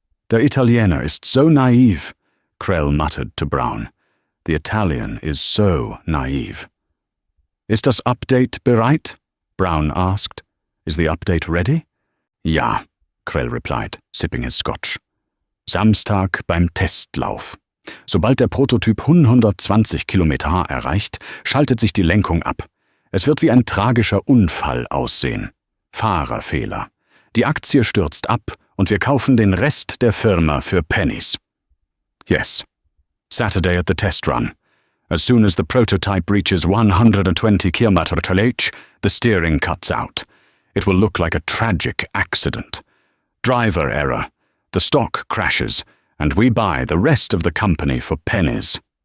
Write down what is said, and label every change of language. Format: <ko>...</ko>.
<de>"Der Italiener ist so naiv,"</de> <en>Krell muttered to Braun. "The Italian is so naive."</en> <de>"Ist das Update bereit?"</de> <en>Braun asked. "Is the update ready?" "Ja," Krell replied, sipping his scotch.</en> <de>"Samstag beim Testlauf. Sobald der Prototyp 120 km/h erreicht, schaltet sich die Lenkung ab. Es wird wie ein tragischer Unfall aussehen. Fahrerfehler. Die Aktie stürzt ab und wir kaufen den Rest der Firma für Pennies."</de> <en>"Yes. Saturday at the test run. As soon as the prototype reaches 120 km/h, the steering cuts out. It will look like a tragic accident. Driver error. The stock crashes, and we buy the rest of the company for pennies."</en>